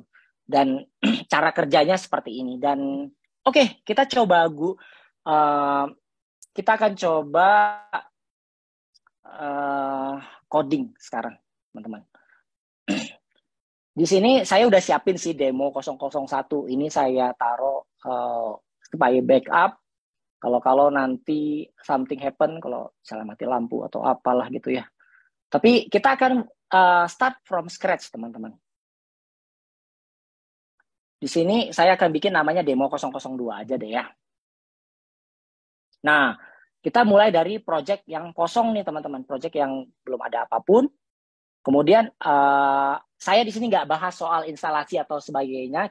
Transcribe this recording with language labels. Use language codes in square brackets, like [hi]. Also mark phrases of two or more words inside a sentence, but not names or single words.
[id] Dan cara kerjanya seperti ini. Dan oke, kita coba kita akan coba coding sekarang, teman-teman. Di sini saya udah siapin sih demo 001. Ini saya taruh supaya backup. Kalau nanti [en] something happen, [id] kalau misalnya mati lampu atau apalah gitu ya. Tapi kita akan [en] start from scratch, [id] teman-teman. Di sini saya akan bikin namanya demo 002 aja deh ya. Nah, kita mulai dari project yang kosong nih, teman-teman. Project yang belum ada apapun. Kemudian saya di sini nggak bahas soal instalasi atau sebagainya.